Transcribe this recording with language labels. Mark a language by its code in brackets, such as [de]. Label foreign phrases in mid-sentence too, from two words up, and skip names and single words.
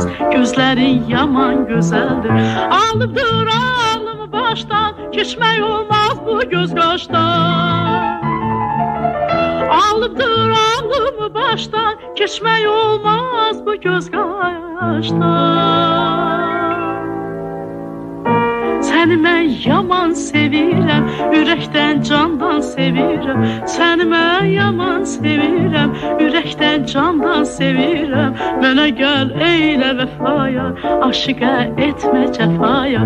[tr] Gözlerin yaman güzeldir. Alıpdır ağlımı baştan, geçmek olmaz bu göz kaştan. Alıpdır ağlımı baştan, geçmek olmaz bu göz kaştan. [az] Səni mən yaman sevirəm, ürəkdən candan sevirəm. Səni mən yaman sevirəm, ürəkdən candan sevirəm. Mənə gəl eylə vəfaya, aşiqə etmə cəfaya.